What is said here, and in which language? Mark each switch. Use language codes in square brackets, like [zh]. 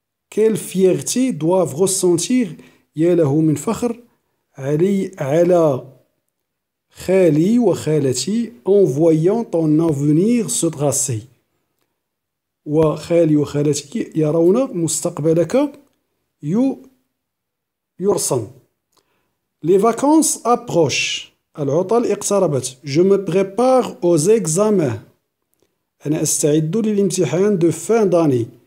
[fr] Quelle fierté doivent ressentir [ar] يا له من فخر على خالي وخالتي [fr] en voyant ton avenir se tracer. [ar] وخالي وخالتي يرون مستقبلك يرسم. [fr] Les vacances approchent. [ar] العطل اقتربت. [fr] Je me prépare aux examens. [ar] أنا أستعد للامتحان [fr] de fin d'année.